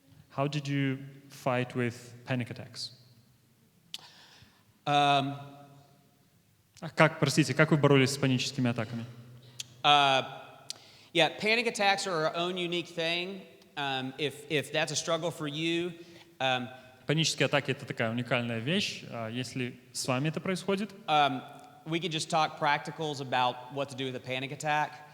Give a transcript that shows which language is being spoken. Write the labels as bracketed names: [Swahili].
[English] How did you fight with panic attacks? [Russian] Как вы боролись с паническими атаками? [English] Yeah, panic attacks are our own unique thing. If that's a struggle for you, [Russian] панические атаки — это такая уникальная вещь. Если с вами это происходит, [English] we could just talk practicals about what to do with a panic attack.